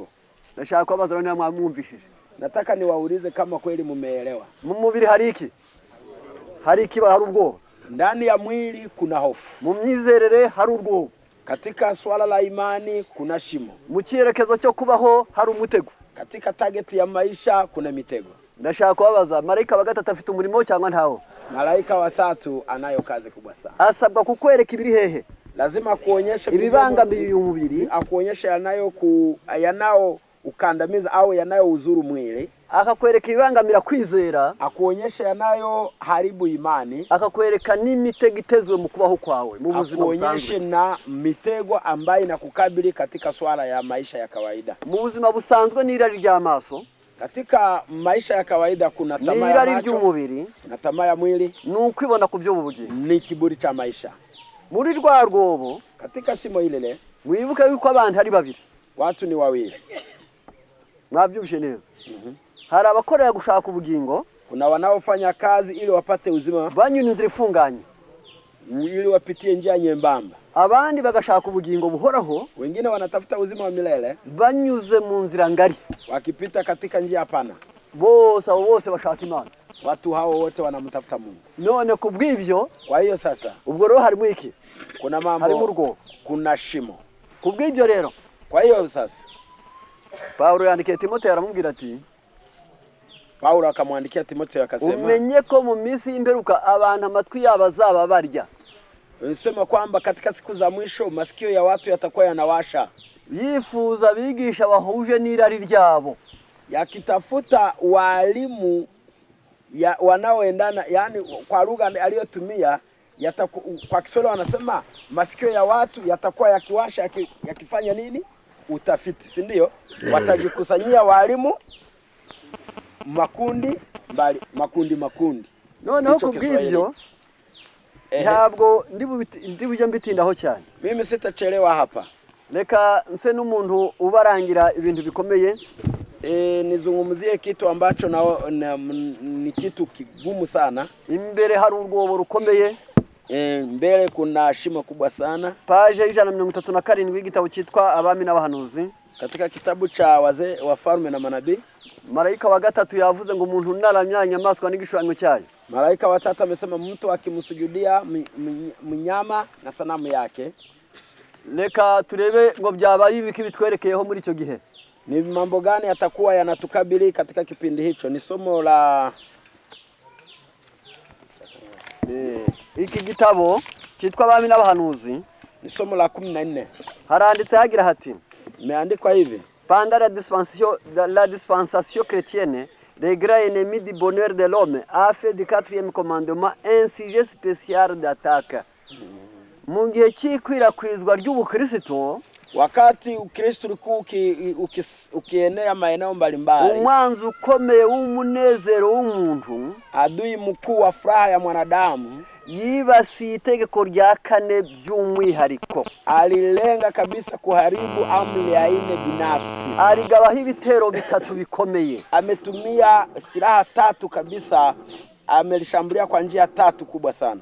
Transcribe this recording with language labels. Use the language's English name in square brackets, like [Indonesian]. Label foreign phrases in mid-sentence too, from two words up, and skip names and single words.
[Kinyarwanda] Ndashaka kubaza none mwamwumvishije. [Swahili] Nataka niwaulize kama kweli mumeelewa. [Kinyarwanda] Mu mubiri hari iki? Hari iki? Hari ubwoba. [Swahili] Ndani ya mwili kuna hofu. [Kinyarwanda] Mu myizerere hari ubwoba. [Swahili] Katika swala la imani kuna shimo. [Kinyarwanda] Mu cyerekezo cyo kubaho hari umutego. [Swahili] Katika target ya maisha kuna mitego. [Kinyarwanda] Ndashaka kubaza, Malayika wa gatatu afite umurimo cyangwa ntawo? [Swahili] Malaika wa tatu anayo kazi kubwa sana. [Kinyarwanda] Asabwa kukwereka ibiri hehe? [Swahili] Lazima kuonyesha [Kinyarwanda] ibibangamiye umubiri, [Swahili] akuonyesha yanao ukandamiza au yanayo uzuru mwili, [Kinyarwanda] akakwereka ibibangamira kwizera, [Swahili] akuonyesha yanayo haribu imani, [Kinyarwanda] akakwereka n'imitego itezwe mu kubaho kwawe mu buzima busanzwe, [Swahili] akuonyesha na mitego ambayo inakukabili katika swala ya maisha ya kawaida. [Kinyarwanda] Mu buzima busanzwe n'irari ry'amaso, [Swahili] katika maisha ya kawaida kuna tamaa ya macho, [Kinyarwanda] ry'umubiri [Swahili] na tamaa ya mwili, [Kinyarwanda] n'ukwibona ku byo bubugingo, [Swahili] ni kiburi cha maisha. [Kinyarwanda] Muri rwa rwobo, [Swahili] katika shimo ile [Kinyarwanda] mwibuke yuko abantu ari babiri, [Swahili] watu ni wawili. [Kinyarwanda] Mwabyumvise neza. Hari abakorera gushaka ubugingo, [Swahili] kuna wanaofanya kazi ili wapate uzima, [Kinyarwanda] banyura inzira ifunganye [Swahili] ili wapitie njia nyembamba. [Kinyarwanda] Abandi bagashaka ubugingo buhoraho, [Swahili] wengine wanatafuta uzima wa milele [Kinyarwanda] banyuze mu nzira ngari, [Swahili] wakipita katika njia pana. [Kinyarwanda] Bose bashaka Imana. [Swahili] Watu hao wote wanamtafuta Mungu. [Kinyarwanda] None kubw'ibyo, [Swahili] kwa hiyo sasa [Kinyarwanda] ubwo rero harimo iki? [Swahili] Kuna mambo, [Kinyarwanda] harimo urwo, [Swahili] kuna shimo. [Kinyarwanda] Kubw'ibyo rero, [Swahili] kwa hiyo sasa [Kinyarwanda] Paulo yandikiye Timotheo aramubwira ati, [Swahili] Paulo akamwandikia Timotheo akasema, [Kinyarwanda] umenye ko mu minsi y'imperuka abantu amatwi yabo azaba barya. [Swahili] Unasema kwamba katika siku za mwisho masikio ya watu yatakuwa yanawasha, [Kinyarwanda] yifuza bigisha bahuje n'irari ryabo, [Swahili] yakitafuta walimu wanaoendana, yani kwa lugha aliyotumia kwa Kiswahili wanasema masikio ya watu yatakuwa yakiwasha yakifanya nini? utafiti, si ndio? Watajikusanyia walimu makundi mbali, makundi. [Kinyarwanda] Noneho kubw'ibyo ntabwo ndibujya mbitindaho cyane. [Swahili] Mimi sitachelewa hapa. [Kinyarwanda] Reka nse n'umuntu ubarangira ibintu bikomeye. [Swahili] Nizungumzie kitu ambacho ni kitu kigumu sana. [Kinyarwanda] Imbere hari urwobo rukomeye. [Swahili] Mbele kuna shimo kubwa sana. [Kinyarwanda] Page 137 w'igitabo cyitwa Abami n'Abahanuzi. [Swahili] Katika kitabu cha wazee wafalme na manabii, [Kinyarwanda] Malayika wa gatatu yavuze ngo umuntu naramya inyamaswa n'igishushanyo cyayo. [Swahili] Malayika wa tatu amesema mtu akimsujudia mnyama na sanamu yake. [Kinyarwanda] Reka turebe ngo byabaye ibiki bitwerekeyeho muri icyo gihe. [Swahili] Ni mambo gani atakuwa yanatukabili katika kipindi hicho? Ni somo la [Kinyarwanda] iki gitabo cyitwa Abami n'Abahanuzi, [Swahili] ni somo la 14. [Kinyarwanda] Haranditse hagira hati, [Swahili] imeandikwa hivi: [French] pendant la dispensation chrétienne, les grands ennemis du bonheur de l'homme a fait du 4e commandement un sujet spécial d'attaque. [Kinyarwanda] Mu gihe cy'ikwirakwizwa ry'ubukristo, [Swahili] wakati Ukristo ukienea maeneo mbalimbali, [Kinyarwanda] umwanzi ukomeye w'umunezero w'umuntu, [Swahili] adui mkuu wa furaha ya mwanadamu, [Kinyarwanda] yibasiye itegeko rya 4 by'umwihariko. [Swahili] Alilenga kabisa kuharibu amri ya 4 binafsi. [Kinyarwanda] Aligabaho ibitero 3 bikomeye. [Swahili] Ametumia silaha 3 kabisa, amelishambulia kwa njia 3 kubwa sana.